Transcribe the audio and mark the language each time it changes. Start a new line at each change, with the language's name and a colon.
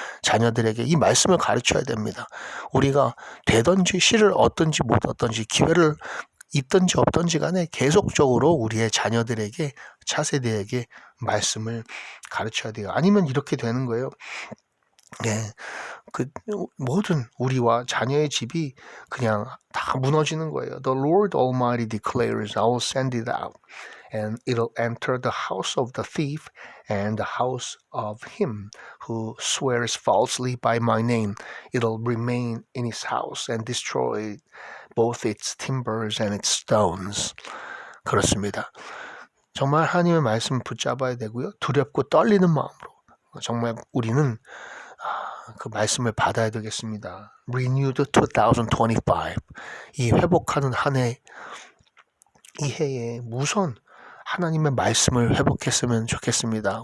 Korean: 자녀들에게 이 말씀을 가르쳐야 됩니다. 우리가 되든지 씨를 얻든지 못 얻든지 기회를 있든지 없든지 간에 계속적으로 우리의 자녀들에게 차세대에게 말씀을 가르쳐야 돼요. 아니면 이렇게 되는 거예요. 그 모든 우리와 자녀의 집이 그냥 다 무너지는 거예요.
English: The Lord Almighty declares, I will send it out, and it'll enter the house of the thief and the house of him who swears falsely by my name. It'll remain in his house and destroy both its timbers and its stones.
Korean: 그렇습니다. 정말 하나님의 말씀을 붙잡아야 되고요. 두렵고 떨리는 마음으로 정말 우리는 그 말씀을 받아야 되겠습니다.
English: Renewed 2025.
Korean: 이 회복하는 한 해, 이 해에 우선 하나님의 말씀을 회복했으면 좋겠습니다.